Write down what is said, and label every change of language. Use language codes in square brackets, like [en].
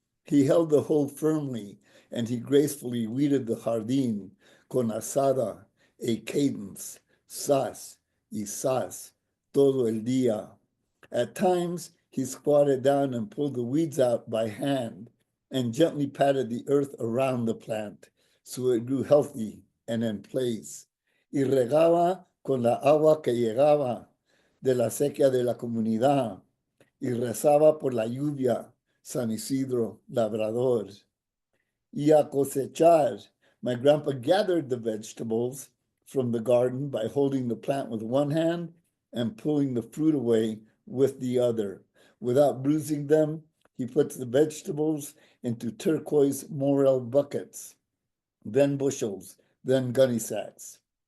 [en] He held the hoe firmly, and he gracefully weeded the [es] jardín con asada, [en] a cadence, [es] sas y sas, todo el día. [en] At times, he squatted down and pulled the weeds out by hand and gently patted the earth around the plant so it grew healthy and in place. [es] Y regaba con la agua que llegaba de la sequía de la comunidad y rezaba por la lluvia, San Isidro, Labrador. Y a cosechar, [en] my grandpa gathered the vegetables from the garden by holding the plant with one hand and pulling the fruit away with the other. Without bruising them, he puts the vegetables into turquoise morel buckets, then bushels, then gunny sacks.